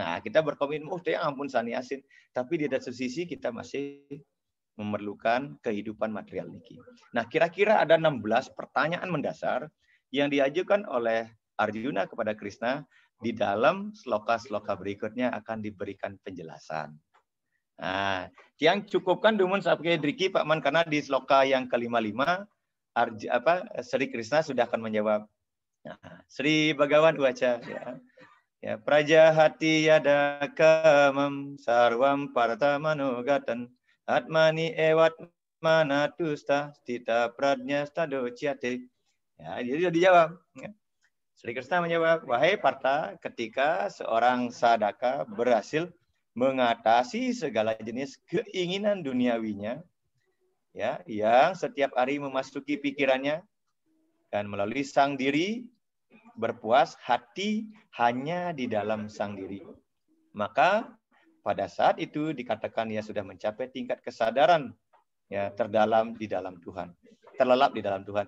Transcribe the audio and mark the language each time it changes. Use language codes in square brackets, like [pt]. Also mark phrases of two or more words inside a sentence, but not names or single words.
[id] Nah, kita berkomitmen, oh ya ampun sannyasin. Tapi di satu sisi kita masih memerlukan kehidupan material niki. Nah, kira-kira ada 16 pertanyaan mendasar yang diajukan oleh Arjuna kepada Krishna. Di dalam sloka-sloka berikutnya akan diberikan penjelasan. Nah, yang cukupkan [ban] dumun sabke driki [id] Pak Man, karena di sloka yang ke-55 Sri Krishna sudah akan menjawab. [sa] Nah, Sri Bhagawan Uwaca, ya prajahati yada kamam sarvam partamanogatan atmani ewat manatusta stita pradnya stadociate. [id] Ya, jadi sudah dijawab. Sri Krishna menjawab, wahai Partha, ketika seorang sadaka berhasil mengatasi segala jenis keinginan duniawinya, ya, yang setiap hari memasuki pikirannya, dan melalui sang diri berpuas hati hanya di dalam sang diri, maka pada saat itu dikatakan ia sudah mencapai tingkat kesadaran ya terdalam di dalam Tuhan, terlelap di dalam Tuhan.